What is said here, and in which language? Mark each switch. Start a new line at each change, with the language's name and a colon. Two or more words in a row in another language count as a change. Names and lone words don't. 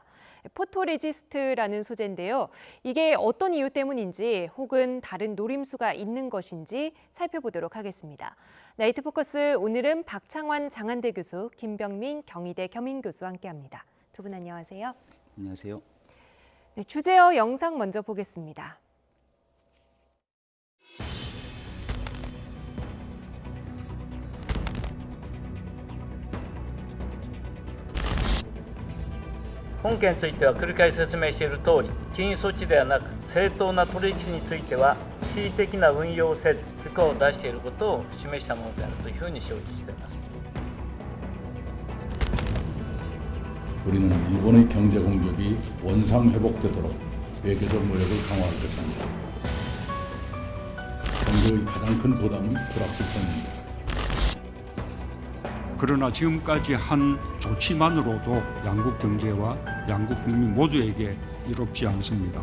Korean: 포토레지스트라는 소재인데요. 이게 어떤 이유 때문인지 혹은 다른 노림수가 있는 것인지 살펴보도록 하겠습니다. 나이트 포커스 오늘은 박창환 장한대 교수, 김병민 경희대 겸임교수와 함께합니다. 두 분 안녕하세요. 안녕하세요. 네, 주제어 영상 먼저 보겠습니다.
Japanese: 本件については繰り返し説明している通り、禁輸措置ではなく正当な取引については恣意的な運用をせず許可を出していることを示したものであるというふうに承知しています。
Korean: 우리는 일본의 경제 공격이 원상 회복되도록 외교적 노력을 강화하겠습니다. 정부의 가장 큰 부담은 불확실성입니다. 그러나 지금까지 한 조치만으로도 양국 경제와 양국 국민 모두에게 이롭지 않습니다.